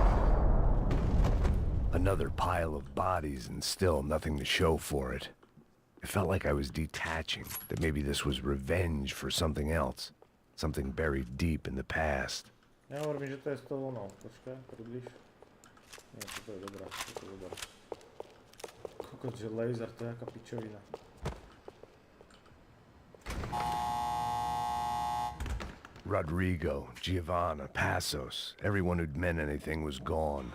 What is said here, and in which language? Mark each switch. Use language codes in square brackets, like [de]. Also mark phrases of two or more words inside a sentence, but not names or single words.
[en] Another pile of bodies and still nothing to show for it. It felt like I was detaching, that maybe this was revenge for something else. Something buried deep in the past. [sk] Nehovor mi, že to je z toho ono. Počkaj, približ. Nie, toto je dobrá, toto je dobrá. Kokot, že laser, to je jaká pičovina. [en] Rodrigo, Giovanna, Passos, everyone who'd meant anything was gone.